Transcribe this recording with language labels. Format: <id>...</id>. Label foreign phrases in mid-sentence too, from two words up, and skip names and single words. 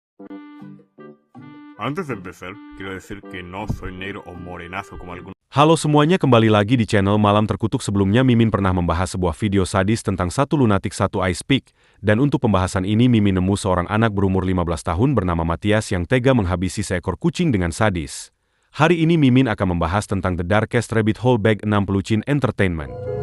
<es>Antes de empezar, quiero decir que no soy negro o morenazo como algunos.</es> <id>Halo semuanya, kembali lagi di channel Malam Terkutuk. Sebelumnya Mimin pernah membahas sebuah video sadis tentang satu lunatik satu ice pick. Dan untuk pembahasan ini Mimin nemu seorang anak berumur 15 tahun bernama Matias yang tega menghabisi seekor kucing dengan sadis. Hari ini Mimin akan membahas tentang The Darkest Rabbit Hole Bag 60 Chin Entertainment.</id>